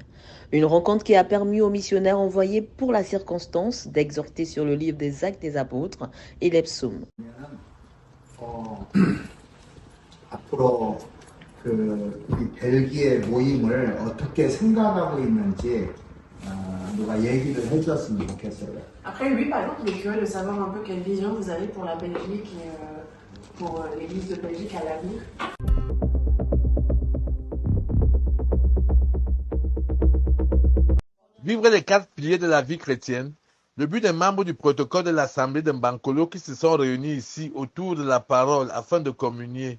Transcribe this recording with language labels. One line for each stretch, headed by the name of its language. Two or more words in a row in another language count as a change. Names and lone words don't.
French: Une rencontre qui a permis aux missionnaires envoyés pour la circonstance d'exhorter sur le livre des Actes des Apôtres et les psaumes.
Korean: 앞으로 이 벨기에 모임을 어떻게 생각하고 있는지 누가 얘기를 해주었으면 좋겠어요.
French: Après, lui, par exemple, il est curieux de savoir un peu quelle vision vous avez pour la Belgique et pour l'église de Belgique à l'avenir. Vivre les 4 piliers de la vie chrétienne, le but des membres du protocole de l'Assemblée de Mbankolo qui se sont réunis ici autour de la parole afin de communier.